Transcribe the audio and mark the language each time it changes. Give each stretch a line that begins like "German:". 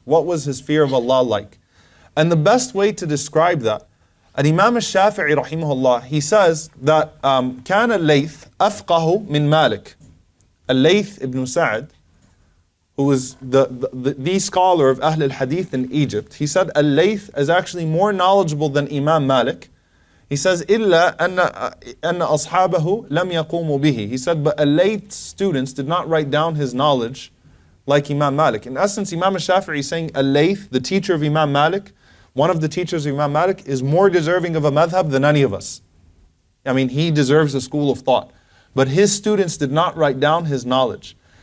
English: What was his fear of Allah like? And the best way to describe that, and Imam al-Shafi'i rahimahullah, he says that
Arabic: كان الليث أفقه من مالك.
English: Al-Layth ibn Sa'd, who was the scholar of Ahl al-Hadith in Egypt, he said Al-Layth is actually more knowledgeable than Imam Malik. He says,
Arabic: إِلَّا أَنَّ أَصْحَابَهُ لَمْ يَقُومُوا بِهِ.
English: He said, but Al-Layth's students did not write down his knowledge like Imam Malik. In essence, Imam al-Shafi'i is saying Al-Layth, the teacher of Imam Malik, one of the teachers of Imam Malik, is more deserving of a madhab than any of us. I mean, he deserves a school of thought. But his students did not write down his knowledge.